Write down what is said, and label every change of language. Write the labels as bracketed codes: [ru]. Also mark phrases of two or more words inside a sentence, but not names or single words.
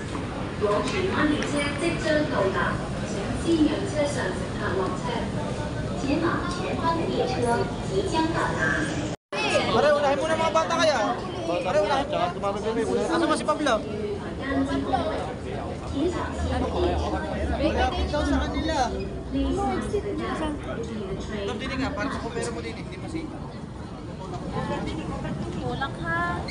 [yue] 我荃灣列車即將到達，請先讓車上乘客落車。前往荃灣的列車即將到達。 [tl] Pare, unahin mo na mga bata kaya. Pare, unahin. Tsaka tumawag kami. [ceb] Asa ba si Pablo? [tl] React daw sa kanila. Ito din nga, para sa kumpero mo din. Hindi pa si... Tulak ha.